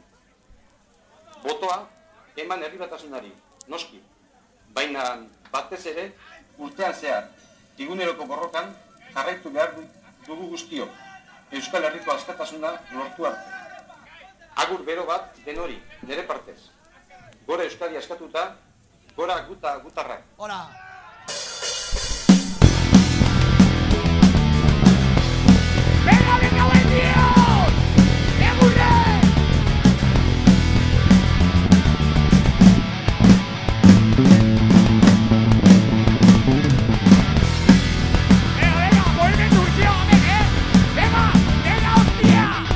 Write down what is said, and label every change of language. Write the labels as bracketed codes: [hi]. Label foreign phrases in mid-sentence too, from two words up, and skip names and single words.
[eu] Botoa eman herri batasunari, noski, baina batez ere urtean zehar, eguneroko borrokan jarraitu behar dugu guztiok, Euskal Herriko askatasuna lortu arte. Agur bero bat denori, nire partez. Gora Euskadi askatuta, gora gutarrak. Ora! [es] Venga, venga, buen Dios! [eu] ¡Egurre! [es] Venga, ponme tu tío, venga, venga, hostia.